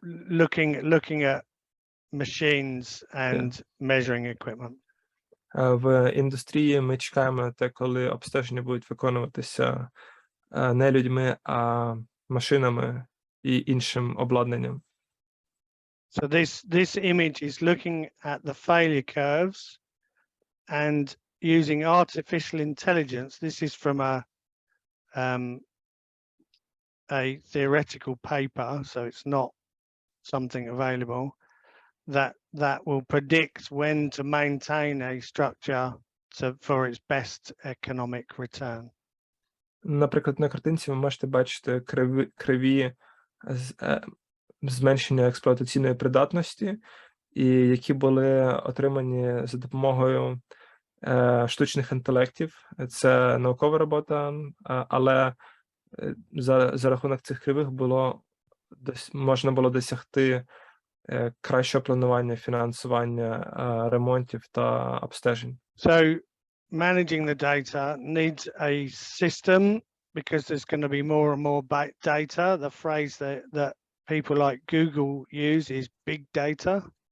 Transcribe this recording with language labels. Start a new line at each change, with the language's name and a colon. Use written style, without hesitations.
English: Yeah, looking at machines and measuring equipment.
Ukrainian: В індустрії ми чекаємо те, коли обстеження будуть виконуватися не людьми, а машинами і іншим обладнанням.
English: So this image is looking at the failure curves and using artificial intelligence. This is from a theoretical paper, so it's not something available, that will predict when to maintain a structure for its best economic return.
Ukrainian: Наприклад, на картинці ви можете бачити криві зменшення експлуатаційної придатності, і які були отримані за допомогою штучних інтелектів. Це наукова робота, але за рахунок цих кривих можна було досягти кращого планування, фінансування ремонтів та обстежень.
English: So managing the data needs a system because there's going to be more and more data. The phrase that people like Google use is big data.